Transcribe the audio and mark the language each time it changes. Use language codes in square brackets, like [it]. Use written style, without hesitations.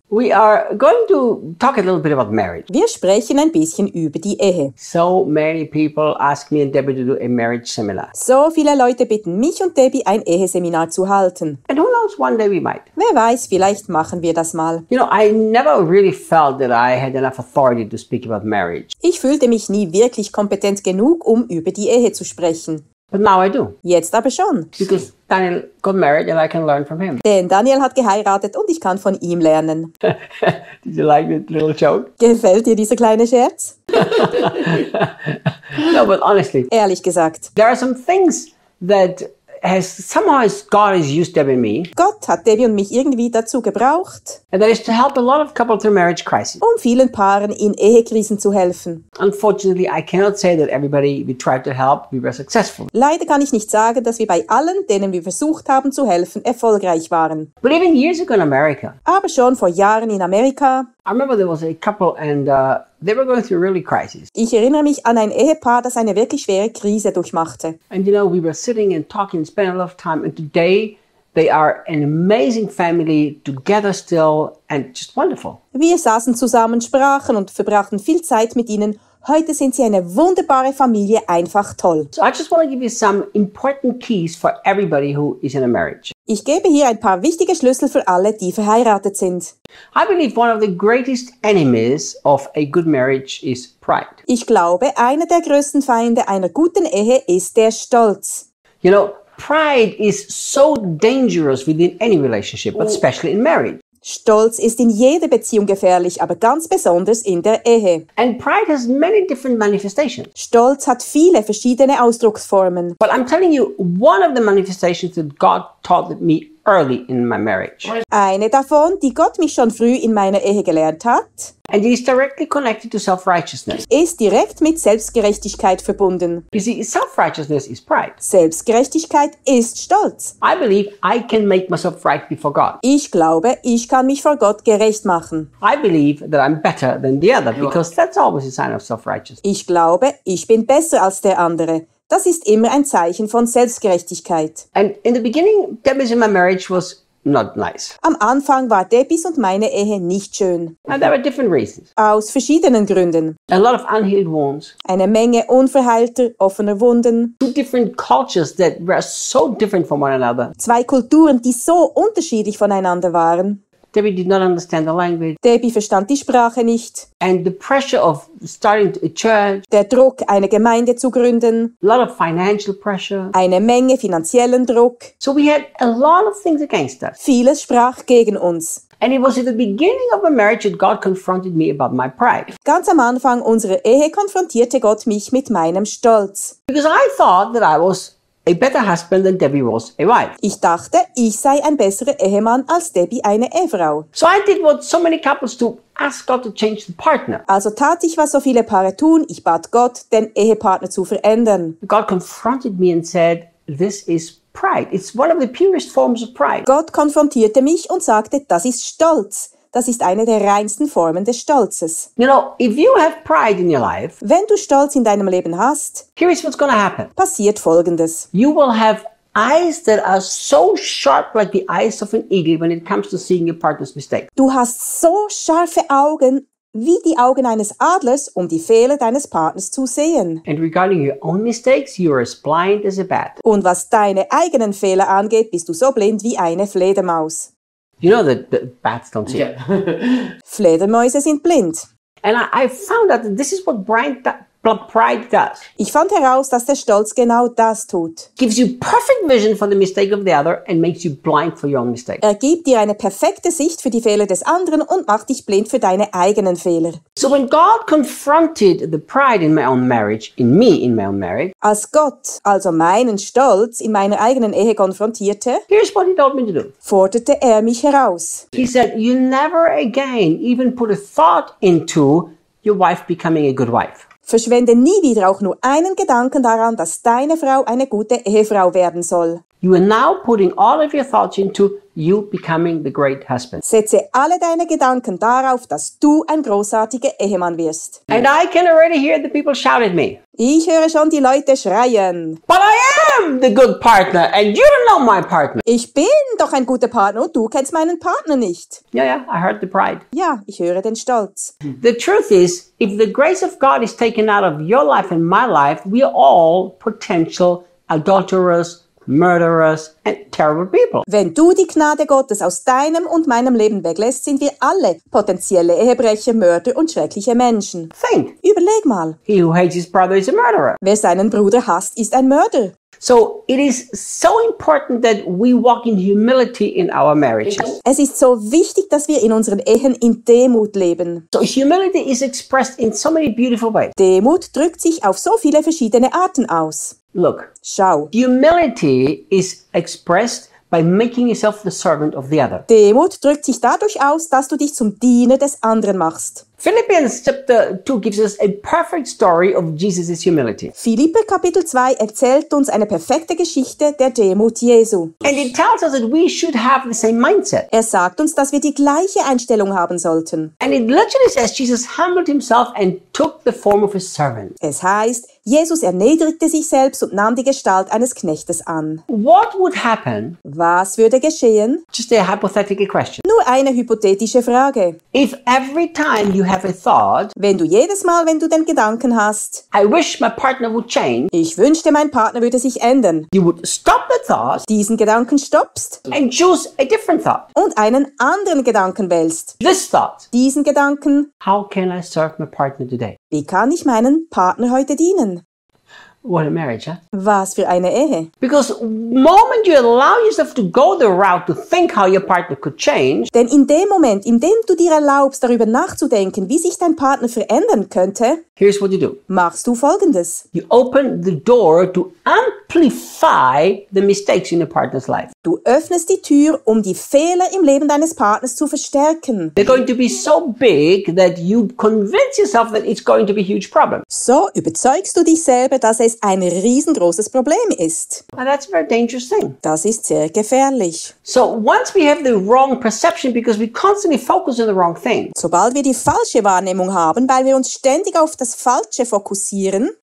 [en] We are going to talk a little bit about marriage. [de] Wir sprechen ein bisschen über die Ehe. [en] So many people ask me and Debbie to do a marriage seminar. [de] So viele Leute bitten mich und Debbie, ein Eheseminar zu halten. [en] And who knows, one day we might. [de] Wer weiß, vielleicht machen wir das mal. [en] You know, I never really felt that I had enough authority to speak about marriage. [de] Ich fühlte mich nie wirklich kompetent genug, um über die Ehe zu sprechen. [en] But now I do. [de] Jetzt aber schon. [en] Because Daniel got married and I can learn from him. [de] Denn Daniel hat geheiratet und ich kann von ihm lernen. [en] Did you like that little joke? [de] Gefällt dir dieser kleine Scherz? [en] No, but honestly. [de] Ehrlich gesagt. [en] There are some things that has somehow God has used Debbie and me. [de] Gott hat Debbie und mich irgendwie dazu gebraucht. [en] And that is to help a lot of couples through marriage crisis. [de] Um vielen Paaren in Ehekrisen zu helfen. [en] Unfortunately, I cannot say that everybody we tried to help, we were successful. [de] Leider kann ich nicht sagen, dass wir bei allen, denen wir versucht haben zu helfen, erfolgreich waren. [en] But even years ago in America. [de] Aber schon vor Jahren in Amerika. [en] I remember there was a couple and they were going through a really crisis. [de] Ich erinnere mich an ein Ehepaar, das eine wirklich schwere Krise durchmachte. [en] And you know, we were sitting and talking and spending a lot of time, and today they are an amazing family together still and just wonderful. [de] Wir saßen zusammen, sprachen und verbrachten viel Zeit mit ihnen. Heute sind sie eine wunderbare Familie, einfach toll. [en] So I just want to give you some important keys for everybody who is in a marriage. [de] Ich gebe hier ein paar wichtige Schlüssel für alle, die verheiratet sind. [en] I believe one of the greatest enemies of a good marriage is pride. [de] Ich glaube, einer der größten Feinde einer guten Ehe ist der Stolz. [en] You know, pride is so dangerous within any relationship, but especially in marriage. [de] Stolz ist in jeder Beziehung gefährlich, aber ganz besonders in der Ehe. [en] And pride has many different manifestations. [de] Stolz hat viele verschiedene Ausdrucksformen. [en] But I'm telling you, one of the manifestations that God taught me early in my marriage. [de] Eine davon, die Gott mich schon früh in meiner Ehe gelernt hat, [en] and it is directly connected to self-righteousness. [de] Ist direkt mit Selbstgerechtigkeit verbunden. [en] You see, self-righteousness is pride. [de] Selbstgerechtigkeit ist Stolz. [en] I believe I can make myself right before God. [de] Ich glaube, ich kann mich vor Gott gerecht machen. [en] I believe that I'm better than the other, because that's always a sign of self-righteousness. [de] Ich glaube, ich bin besser als der andere. Das ist immer ein Zeichen von Selbstgerechtigkeit. [en] And in the beginning, Debbie's and my marriage was not nice. [de] Am Anfang war Debbie's und meine Ehe nicht schön. [en] And there were different reasons. [de] Aus verschiedenen Gründen. [en] A lot of unhealed wounds. [de] Eine Menge unverheilter, offener Wunden. [en] Two different cultures that were so different from one another. [de] Zwei Kulturen, die so unterschiedlich voneinander waren. [en] Debbie did not understand the language. [de] Debbie verstand die Sprache nicht. [en] And the pressure of starting a church. [de] Der Druck, eine Gemeinde zu gründen. [en] A lot of financial pressure. [de] Eine Menge finanziellen Druck. [en] So we had a lot of things against us. [de] Vieles sprach gegen uns. [en] And it was at the beginning of a marriage that God confronted me about my pride. [de] Ganz am Anfang unserer Ehe konfrontierte Gott mich mit meinem Stolz. [en] Because I thought that I was a better husband than Debbie was a wife. [de] Ich dachte, ich sei ein besserer Ehemann als Debbie eine Ehefrau. [en] So I did what so many couples do, ask God to change the partner. [de] Also tat ich, was so viele Paare tun, ich bat Gott, den Ehepartner zu verändern. [en] God confronted me and said, this is pride. It's one of the purest forms of pride. [de] Gott konfrontierte mich und sagte, das ist Stolz. Das ist eine der reinsten Formen des Stolzes. [en] You know, if you have pride in your life, [de] wenn du Stolz in deinem Leben hast, [en] here is what's gonna happen. [de] Passiert Folgendes. [en] You will have eyes that are so sharp like the eyes of an eagle when it comes to seeing your partner's mistake. [de] Du hast so scharfe Augen wie die Augen eines Adlers, um die Fehler deines Partners zu sehen. [en] And regarding your own mistakes, you are as blind as a bat. [de] Und was deine eigenen Fehler angeht, bist du so blind wie eine Fledermaus. [en] You know that bats don't see. Yeah. [de] Fledermäuse sind blind. [en] And I found out that this is what pride does. [de] Ich fand heraus, dass der Stolz genau das tut. [en] Gives you perfect vision for the mistake of the other and makes you blind for your own mistake. [de] Er gibt dir eine perfekte Sicht für die Fehler des anderen und macht dich blind für deine eigenen Fehler. [en] So when God confronted the pride in my own marriage, in me in my own marriage, [de] als Gott also meinen Stolz in meiner eigenen Ehe konfrontierte, [en] here's what he told me to do. [de] Forderte er mich heraus. [en] He said, you never again even put a thought into your wife becoming a good wife. [de] Verschwende nie wieder auch nur einen Gedanken daran, dass deine Frau eine gute Ehefrau werden soll. [en] You are now putting all of your thoughts into you becoming the great husband. [de] Setze alle deine Gedanken darauf, dass du ein großartiger Ehemann wirst. [en] And I can already hear the people shout at me. [de] Ich höre schon die Leute schreien. [en] But I am the good partner and you don't know my partner. [de] Ich bin doch ein guter Partner und du kennst meinen Partner nicht. [en] Yeah, yeah, I heard the pride. [de] Ja, ich höre den Stolz. [en] The truth is, if the grace of God is taken out of your life and my life, we are all potential adulterers, murderers and terrible people. [de] Wenn du die Gnade Gottes aus deinem und meinem Leben weglässt, sind wir alle potenzielle Ehebrecher, Mörder und schreckliche Menschen. [en] Think. [de] Überleg mal. [en] He who hates his brother is a murderer. [de] Wer seinen Bruder hasst, ist ein Mörder. [en] So it is so important that we walk in humility in our marriages. [de] Es ist so wichtig, dass wir in unseren Ehen in Demut leben. [en] So humility is expressed in so many beautiful ways. [de] Demut drückt sich auf so viele verschiedene Arten aus. [en] Look, [de] schau. [en] Humility is expressed by making yourself the servant of the other. [de] Demut drückt sich dadurch aus, dass du dich zum Diener des anderen machst. [en] Philippians chapter 2 gives us a perfect story of Jesus' humility. [de] Philippe Kapitel 2 erzählt uns eine perfekte Geschichte der Demut Jesu. [en] And it tells us that we should have the same mindset. [de] Er sagt uns, dass wir die gleiche Einstellung haben sollten. [en] And it literally says Jesus humbled himself and took the form of a servant. [de] Es heißt, Jesus erniedrigte sich selbst und nahm die Gestalt eines Knechtes an. [en] What would happen? [de] Was würde geschehen? [en] Just a hypothetical question. [de] Nur eine hypothetische Frage. [en] If every time you have a thought, [de] wenn du jedes Mal, wenn du den Gedanken hast, [en] I wish my partner would change, [de] ich wünschte, mein Partner würde sich ändern, [en] you would stop the thought, [de] diesen Gedanken stoppst, [en] and choose a different thought, [de] und einen anderen Gedanken wählst, [en] this thought, [de] diesen Gedanken, [en] how can I serve my partner today? [de] Wie kann ich meinen Partner heute dienen? [en] What a marriage, huh? [de] Was für eine Ehe. [en] Because the moment you allow yourself to go the route to think how your partner could change. [de] Denn in dem Moment, in dem du dir erlaubst, darüber nachzudenken, wie sich dein Partner verändern könnte. [en] Here's what you do. [de] Machst du Folgendes. [en] You open the door to amplify the mistakes in your partner's life. [de] Du öffnest die Tür, um die Fehler im Leben deines Partners zu verstärken. [en] They're going to be so big that you convince yourself that it's going to be a huge problem. [de] So überzeugst du dich selber, dass es ein riesengroßes Problem ist. [en] And that's a very dangerous thing. [de] Das ist sehr gefährlich. [en] So once we have the wrong perception because we constantly focus on the wrong thing. [de] Sobald wir die falsche Wahrnehmung haben, weil wir uns ständig auf das Falsche fokussieren,